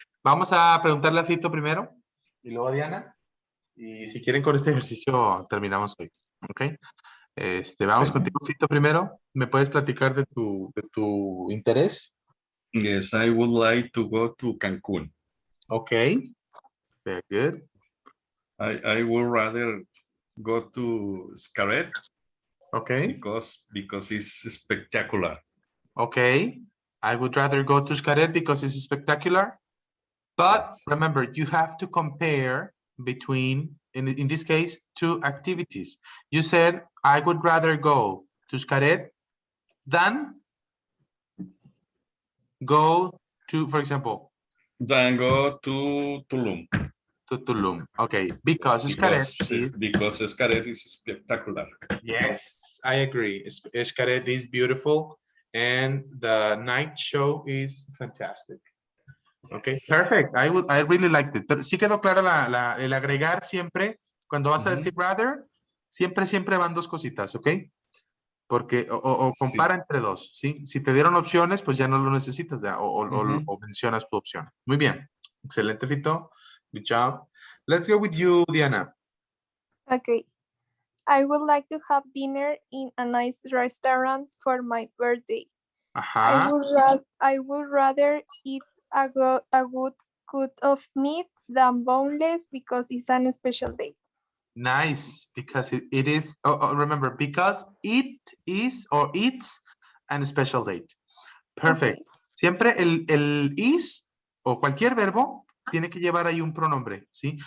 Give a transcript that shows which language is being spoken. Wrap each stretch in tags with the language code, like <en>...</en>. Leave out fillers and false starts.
<es>Vamos a preguntarle a Fito primero y luego a Diana. Y si quieren con este ejercicio terminamos hoy. ¿Ok? Vamos Ok. contigo, Fito, primero. ¿Me puedes platicar de tu interés?</es> <en>Yes, I would like to go to Cancun. Ok. Very good. I would rather go to Xcaret Ok. because it's spectacular. Okay. I would rather go to Xcaret because it's spectacular. But Yes. remember, you have to compare between, in this case, two activities. You said, I would rather go to Xcaret than go to, for example, Then go to Tulum to Tulum. Okay, because Xcaret is, because Xcaret is spectacular. yes, I agree. Xcaret is beautiful and the night show is fantastic. Okay, perfect. I really liked it.</en> <es>Pero sí quedó clara el agregar siempre, cuando vas a decir rather, siempre van dos cositas, ¿ok? Porque, o compara entre dos, ¿sí? Si te dieron opciones, pues ya no lo necesitas, ¿ya? O mencionas tu opción. Muy bien. Excelente, Fito.</es> <en>Good job. Let's go with you, Diana. Okay. I would like to have dinner in a nice restaurant for my birthday. Ajá. I would rather eat a good cut of meat than boneless because it's an special day. Nice, because it is, remember, because it is or it's an special date. Perfect. Okay.</en> <es>Siempre el is o cualquier verbo tiene que llevar ahí un pronombre, ¿sí?</es>